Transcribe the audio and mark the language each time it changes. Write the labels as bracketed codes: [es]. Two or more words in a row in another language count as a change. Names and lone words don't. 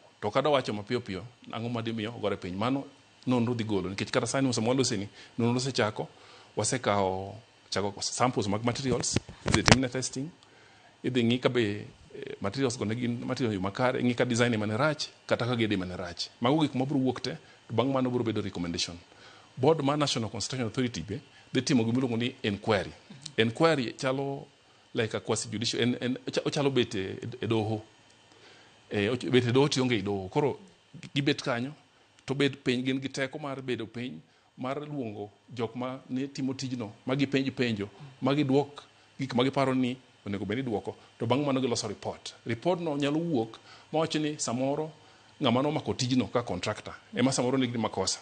[luo] To kada wacho mapiyo piyo ang'o madimiyo gore piny, mano nonro dhi golo nikech kata sani usemwaloseni nonro sechako wasekawo samples mag materials, idhi timne testing, idhi ng'i ka be materials go negin material yo makare, ng'i ka design mane rach kata ka gede mane rach. Mago gik mabiro wuok te, to bang' mano biro bedo recommendation. Board ma National Construction Authority be dhi timo gimiluongo ni inquiry. [en] Inquiry chalo like a quasi judicial, [luo] ochalo bete e doho. Bete doho tionge e doho. Koro gibet kanyo to bed piny gin gi teko mar bedo piny mar luongo jok ma ne timo tijno magi penjo magi duok gik magi paro ni onego bed ni duoko, to bang' mano giloso report no nyalo wuok mawacho ni samoro ng'ama nomako tijno ka contractor ema samoro nigi makosa.